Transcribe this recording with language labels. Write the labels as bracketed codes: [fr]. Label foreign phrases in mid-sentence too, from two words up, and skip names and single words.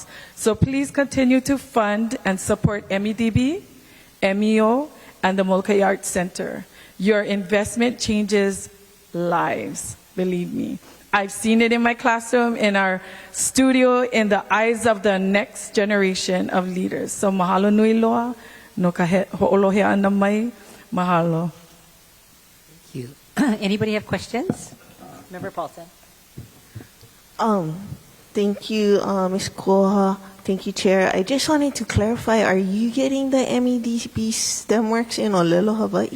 [en] So please continue to fund and support MEDB, MEO, and the Molokaʻi Arts Center. Your investment changes lives, believe me. I've seen it in my classroom, in our studio, in the eyes of the next generation of leaders. So [haw] mahalo nui loa, no ka ho'olohea ana mai, [en] mahalo. Thank you. Anybody have questions? Member Paulson. Thank you, Ms. Koha. Thank you, Chair. I just wanted to clarify, are you getting the MEDB STEMworks in [haw] Olelo, Hawaii?